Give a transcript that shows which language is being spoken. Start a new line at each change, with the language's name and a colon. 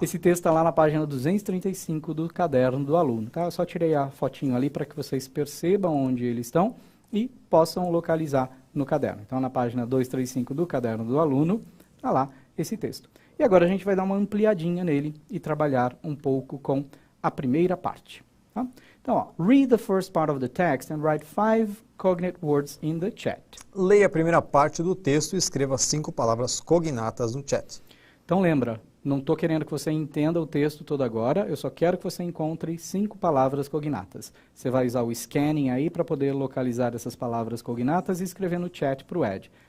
Portuguese: Esse texto está lá na página 235 do caderno do aluno, tá? Eu só tirei a fotinho ali para que vocês percebam onde eles estão e possam localizar no caderno. Então na página 235 do caderno do aluno, está lá esse texto. E agora a gente vai dar uma ampliadinha nele e trabalhar um pouco com a primeira parte. Tá? Então, ó,
English: read the first part of the text and write 5 cognate words in the chat.
Portuguese: Leia a primeira parte do texto e escreva 5 palavras cognatas no chat. Então lembra, não estou querendo que você entenda o texto todo agora, eu só quero que você encontre 5 palavras cognatas. Você vai usar o scanning aí para poder localizar essas palavras cognatas e escrever no chat para o Ed.